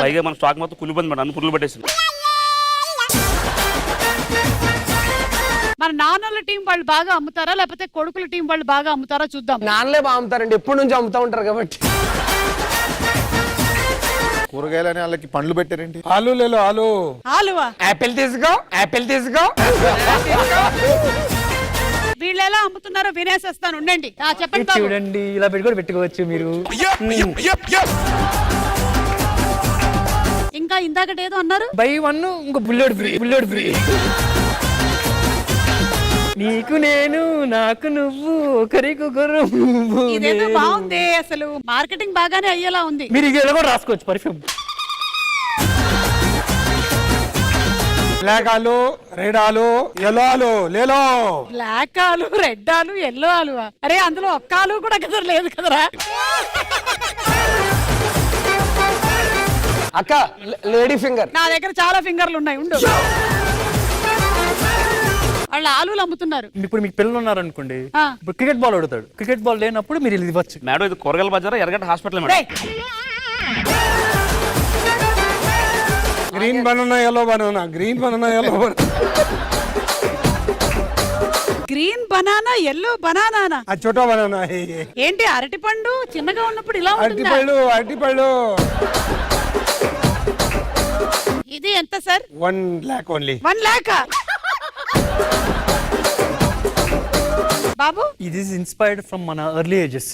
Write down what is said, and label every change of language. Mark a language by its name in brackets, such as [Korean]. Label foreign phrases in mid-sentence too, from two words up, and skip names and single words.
[Telugu] పైగా మన స్టాక్ మొత్తం కులిపోయింది మేడం, అన్ని పురుగులు పట్టేసింది. మన నాన్నల టీం వాళ్ళు బాగా అమ్ముతారా లేకపోతే కొడుకుల టీం వాళ్ళు బాగా అమ్ముతారా చూద్దాం. నాన్నలే బాగా అమ్ముతారండి, ఎప్పటి నుంచి అమ్ముతా ఉంటారు కాబట్టి. కూరగాయలని వాళ్ళకి పండ్లు పెట్టారేంటి? [Hindi] आलू ले लो आलू. [Telugu] ఆలువా యాపిల్ తీసుకో, యాపిల్ తీసుకో. వీళ్ళు ఎలా అమ్ముతున్నారో వినేసేస్తాను, ఉండండి. చెప్పండి బాబు. చూడండి ఇలా పెట్టుకొని పెట్టుకోవచ్చు మీరు. ఇంకా ఇందాకటి ఏదో అన్నారు. బై 1 ఇంకో [English] bullet free, bullet free. [Telugu] నీకు నేను, నాకు నువ్వు, ఒకరికొకరు. ఇదేదో బాగుంది. అసలు మార్కెటింగ్ బాగానే అయ్యేలా ఉంది. మీరు ఇలా కూడా రాసుకోవచ్చు పర్ఫ్యూమ్. [Hindi] ब्लैक आलू, रेड आलू, येलो आलू ले लो. [Telugu] బ్లాక్ ఆలు, రెడ్ ఆలు, ఎల్లో ఆలు. అరే అందులో ఒక్క ఆలు కూడా కదా లేదు కదరా. అక్క [English] lady finger. [Telugu] నా దగ్గర చాలా ఫింగర్లు ఉన్నాయి, ఉండు. వాళ్ళు ఆలులు అమ్ముతున్నారు. ఇప్పుడు మీకు పిల్లలు ఉన్నారు అనుకోండి, ఆ. ఇప్పుడు [English] cricket ball [Telugu] అడుగుతాడు. [English] cricket ball [Telugu] లేనప్పుడు మీరు ఇది ఇవ్వచ్చు. మేడం ఇది కూరగాయల బజారా, ఎర్రగడ్డ హాస్పిటల్ మేడం. రేయ్, [English] green banana yellow banana, green banana yellow banana. green banana, yellow banana. [Hindi] ఆ छोटा बनाना है ये. [Telugu] ఏంటి అరటి పండు చిన్నగా ఉన్నప్పుడు ఇలా ఉంటుందా? అరటిపళ్ళు. ఇది ఎంత సార్? 1 lakh ఓన్లీ. 1 lakh. బాబు [English] ఇది inspired from మన early ages.